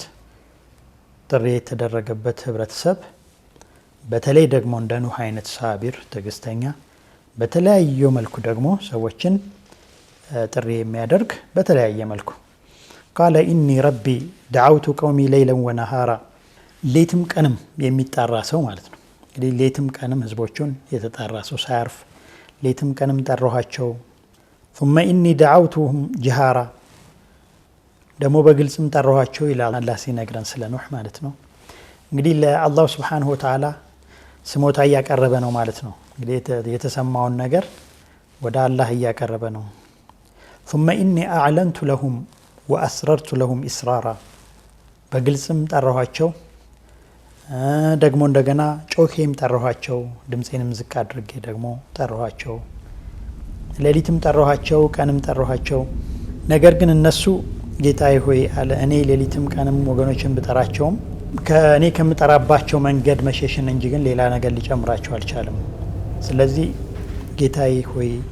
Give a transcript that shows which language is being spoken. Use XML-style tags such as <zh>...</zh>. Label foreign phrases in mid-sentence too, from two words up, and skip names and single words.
<am>ጥሪ የተደረገበት ህብረተሰብ በተለይ ደግሞ እንደ ኑህ አይነት ሳቢር ትዕግስተኛ፣ በተለያየ መልኩ ደግሞ ሰዎችን ጥሪ የሚያደርግ በተለያየ መልኩ</am> <ar>قال إني ربي دعوت قومي ليلا ونهارا፣</ar> <am>ሌትም ቀንም የሚጣራ ሰው ማለት ነው። እንግዲህ ሌትም ቀንም ህዝቦቹን የተጣራ ሰው ሳያርፍ ሌትም ቀንም ጠራኋቸው።</am> <ar>ثم إني دعوتهم جهارا</ar> <am>ደግሞ በግልጽም ጠራኋቸው ይላል አላህ ሲነግረን ስለ ኑህ ማለት ነው። እንግዲህ ለአላህ</am> <ar>سبحانه وتعالى</ar> <am>ስሞታ እያቀረበ ነው ማለት ነው። እንግዲህ የተሰማውን ነገር ወደ አላህ እያቀረበ ነው።</am> <ar>ثم إني أعلنت لهم وأسررت لهم إسرارا</ar> <am>በግልጽም ጠራኋቸው ደግሞ እንደገና ጮኬም ጠራኋቸው፣ ድምጼንም ዝቅ አድርጌ ደግሞ ጠራኋቸው፣ ሌሊትም ጠራኋቸው፣ ቀንም ጠራኋቸው። ነገር ግን እነሱ ጌታዬ ሆይ አለ እኔ ሌሊትም ቀንም ወገኖችን ብጠራቸውም ከእኔ ከምጠራባቸው መንገድ መሸሽን እንጂ ግን ሌላ ነገር ሊጨምራቸው አልቻለም። ስለዚህ ጌታዬ ሆይ</am>